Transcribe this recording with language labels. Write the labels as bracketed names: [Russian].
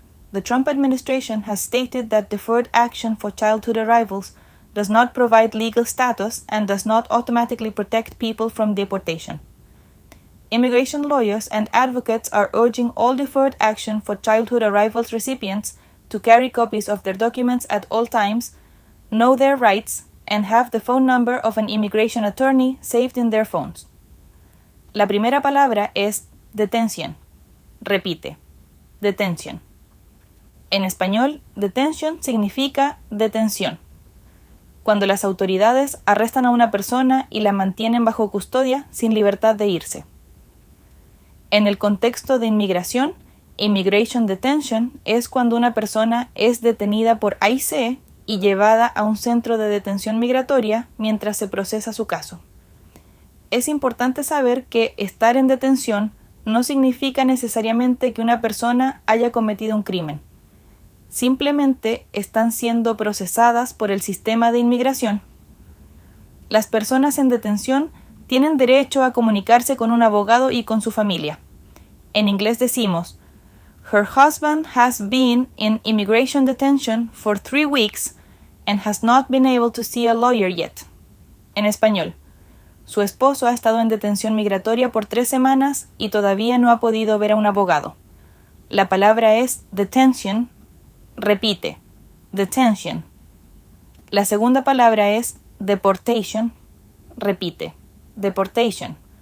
[English] The Trump administration has stated that Deferred Action for Childhood Arrivals does not provide legal status and does not automatically protect people from deportation. Immigration lawyers and advocates are urging all Deferred Action for Childhood Arrivals recipients to carry copies of their documents at all times, know their rights, and have the phone number of an immigration attorney saved in their phones. [Spanish] La primera palabra es detención. Repite, detención. En español, detention significa detención. Cuando las autoridades arrestan a una persona y la mantienen bajo custodia sin libertad de irse. En el contexto de inmigración, Immigration detention es cuando una persona es detenida por ICE y llevada a un centro de detención migratoria mientras se procesa su caso. es importante saber que estar en detención no significa necesariamente que una persona haya cometido un crimen. Simplemente están siendo procesadas por el sistema de inmigración. Las personas en detención tienen derecho a comunicarse con un abogado y con su familia. En inglés decimos, [English] Her husband has been in immigration detention for 3 weeks and has not been able to see a lawyer yet. [Spanish] En español, su esposo ha estado en detención migratoria por 3 semanas y todavía no ha podido ver a un abogado. La palabra es detention. Repite, detention. La segunda palabra es deportation. Repite, deportation.